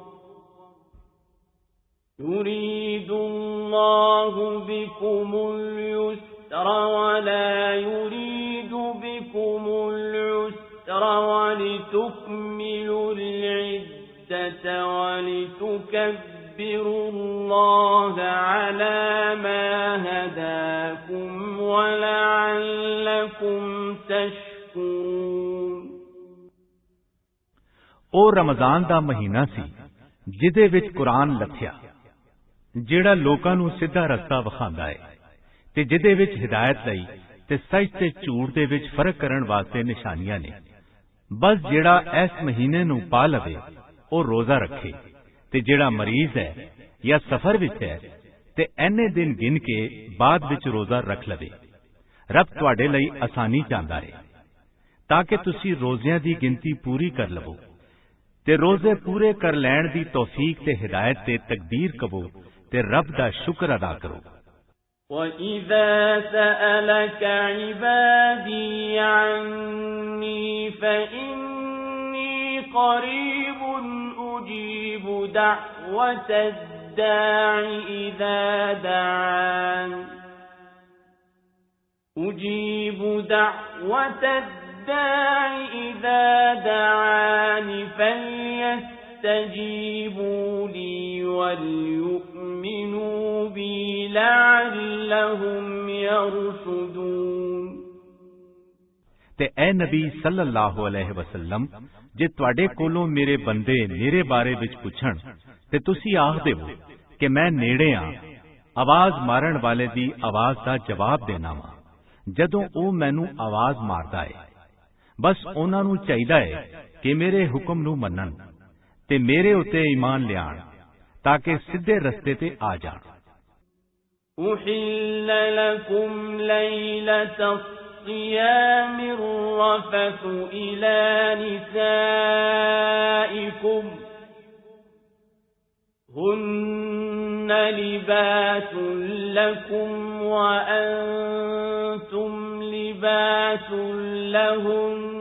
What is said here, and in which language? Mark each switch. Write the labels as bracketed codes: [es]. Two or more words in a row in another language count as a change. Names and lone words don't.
[ar] يريد الله بكم اليسر ولا يريد بكم العسر ولتكملوا العدة ولتكبروا لِتُكَبِّرُوا اللَّهَ عَلَى مَا هَدَاكُمْ وَلَعَلَّكُمْ تَشْكُرُونَ۔ [pa] ਉਹ ਰਮਜ਼ਾਨ ਦਾ ਮਹੀਨਾ ਸੀ ਜਿਹਦੇ ਵਿੱਚ ਕੁਰਾਨ ਲੱਥਿਆ, ਜਿਹੜਾ ਲੋਕਾਂ ਨੂੰ ਸਿੱਧਾ ਰਸਤਾ ਵਿਖਾਉਂਦਾ ਹੈ ਤੇ ਜਿਹਦੇ ਵਿੱਚ ਹਿਦਾਇਤ ਲਈ ਤੇ ਸੱਚ ਤੇ ਝੂਠ ਦੇ ਵਿੱਚ ਫਰਕ ਕਰਨ ਵਾਸਤੇ ਨਿਸ਼ਾਨੀਆਂ ਨੇ। ਬਸ ਜਿਹੜਾ ਇਸ ਮਹੀਨੇ ਨੂੰ ਪਾ ਲਵੇ ਉਹ ਰੋਜ਼ਾ ਰੱਖੇ, ਤੇ ਜਿਹੜਾ ਮਰੀਜ਼ ਹੈ ਜਾਂ ਸਫ਼ਰ ਵਿੱਚ ਹੈ ਤੇ ਐਨੇ ਦਿਨ ਗਿਣ ਕੇ ਬਾਅਦ ਵਿੱਚ ਰੋਜ਼ਾ ਰੱਖ ਲਵੇ। ਰੱਬ ਤੁਹਾਡੇ ਲਈ ਆਸਾਨੀ ਚਾਹੁੰਦਾ ਹੈ ਤਾਂ ਕਿ ਤੁਸੀਂ ਰੋਜ਼ਿਆਂ ਦੀ ਗਿਣਤੀ ਪੂਰੀ ਕਰ ਲਵੋ ਤੇ ਰੋਜ਼ੇ ਪੂਰੇ ਕਰ ਲੈਣ ਦੀ ਤੌਫੀਕ ਤੇ ਹਿਦਾਇਤ ਤੇ ਤਕਦੀਰ ਕਵੋ ਤੇ ਰੱਬ ਦਾ ਸ਼ੁਕਰ ਅਦਾ ਕਰੋ। [ar] وَإِذَا سَأَلَكَ عِبَادِي عَنِّي فَإِنِّي قَرِيبٌ أُجِيبُ دَعْوَةَ الدَّاعِ إِذَا دَعَانِ فَلْيَسْتَجِيبُوا لِي وَلْيُؤْمِنُوا بِي لَعَلَّهُمْ يَرْشُدُونَ۔ [pa] ਤੇ ਐ ਨਬੀ [ar] صلى الله عليه وسلم, [pa] ਜੇ ਤੁਹਾਡੇ ਕੋਲੋਂ ਮੇਰੇ ਬੰਦੇ ਮੇਰੇ ਬਾਰੇ ਵਿੱਚ ਪੁੱਛਣ ਤੇ ਤੁਸੀਂ ਆਖ ਦੇਵੋ ਕਿ ਮੈਂ ਨੇੜੇ ਆ, ਆਵਾਜ਼ ਮਾਰਨ ਵਾਲੇ ਦੀ ਆਵਾਜ਼ ਦਾ ਜਵਾਬ ਦੇਣਾ ਵਾ ਜਦੋਂ ਉਹ ਮੈਨੂੰ ਆਵਾਜ਼ ਮਾਰਦਾ ਹੈ। ਬਸ ਉਹਨਾਂ ਨੂੰ ਚਾਹੀਦਾ ਹੈ ਕਿ ਮੇਰੇ ਹੁਕਮ ਨੂੰ ਮੰਨਣ ਤੇ ਮੇਰੇ ਉੱਤੇ ਈਮਾਨ ਲਿਆਣ ਤਾਂ ਕਿ ਸਿੱਧੇ ਰਸਤੇ ਤੇ ਆ ਜਾਣ। [ar] أُحِلَّ لَكُمْ لَيْلَةَ الصِّيَامِ الرَّفَثُ إِلَى نِسَائِكُمْ هُنَّ لِبَاسٌ لَكُمْ وَأَنْتُمْ لِبَاسٌ لَهُنَّ